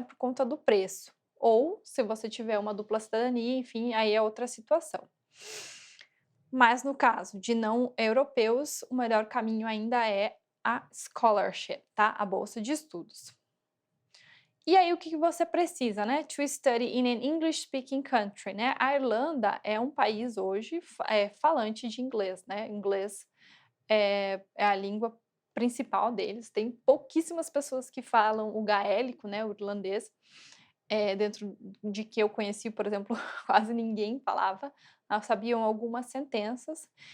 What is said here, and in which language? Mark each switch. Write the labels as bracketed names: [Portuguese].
[Portuguese] Por conta do preço. Ou, se você tiver uma dupla cidadania, enfim, aí é outra situação. Mas no caso de não europeus, o melhor caminho ainda é a scholarship, tá? A bolsa de estudos. E aí, o que você precisa, né? [English] To study in an English-speaking country, né? [Portuguese] A Irlanda é um país hoje falante de inglês, né? Inglês é a língua principal deles. Tem pouquíssimas pessoas que falam o gaélico, né? O irlandês. Dentro de que eu conheci, por exemplo, quase ninguém falava, sabiam algumas sentenças.